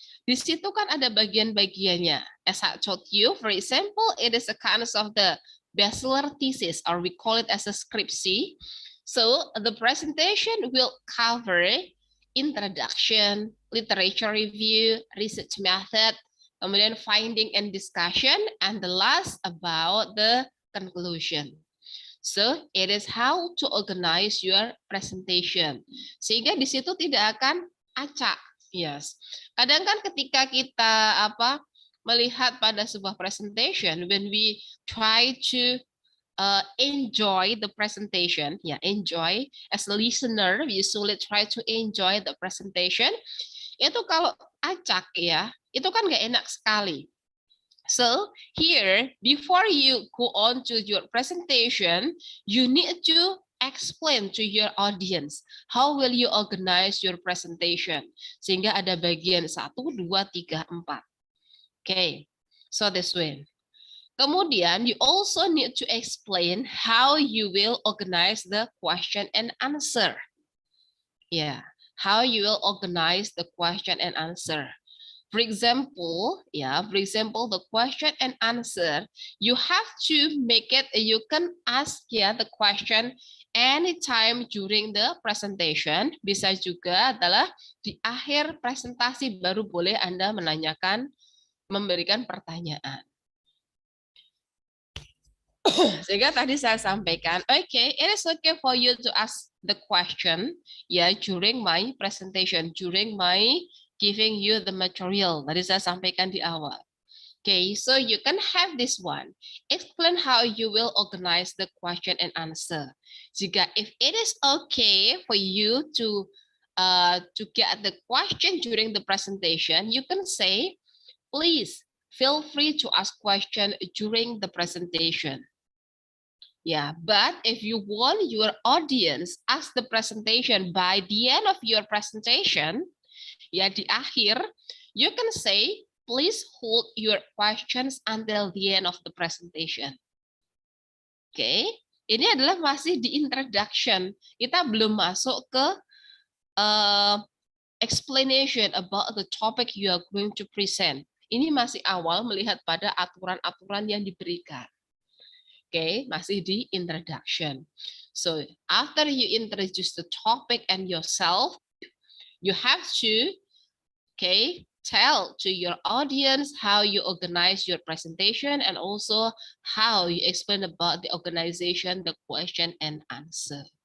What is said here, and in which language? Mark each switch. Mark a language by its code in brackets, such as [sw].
[id] Di situ kan ada bagian-bagiannya. [en] As I told you, for example, it is a kind of the bachelor thesis, or we call it as a skripsi. So the presentation will cover introduction, literature review, research method, kemudian finding and discussion, and the last about the conclusion. So it is how to organize your presentation. [id] Sehingga di situ tidak akan acak. [en] Yes. [id] Kadang kan ketika kita melihat pada sebuah presentation, [en] when we try to enjoy the presentation, enjoy as a listener, we usually try to enjoy the presentation. [id] Itu kalau acak ya, itu kan nggak enak sekali. [en] So here, before you go on to your presentation, you need to explain to your audience how will you organize your presentation. [id] Sehingga ada bagian 1, 2, 3, 4. [en] Okay, so this way. Kemudian, you also need to explain how you will organize the question and answer. Yeah, how you will organize the question and answer. For example, the question and answer, you have to make it, you can ask the question anytime during the presentation. [id] Bisa juga adalah di akhir presentasi baru boleh Anda memberikan pertanyaan. Sehingga tadi saya sampaikan, [en] okay, it is okay for you to ask the question during my presentation, during my giving you the material. [id] Tadi saya sampaikan di awal. [en] Okay, so you can have this one. Explain how you will organize the question and answer. Jika if it is okay for you to get the question during the presentation, you can say, please feel free to ask question during the presentation. Yeah, but if you want your audience ask the presentation by the end of your presentation, [id] di akhir, [en] you can say, please hold your questions until the end of the presentation. [id] Okay, ini adalah masih di introduction. Kita belum masuk ke [en] explanation about the topic you are going to present. [id] Ini masih awal melihat pada aturan-aturan yang diberikan. Okay, masih di introduction. [en] So after you introduce the topic and yourself, you have to tell to your audience how you organize your presentation and also how you explain about the organization, the question and answer.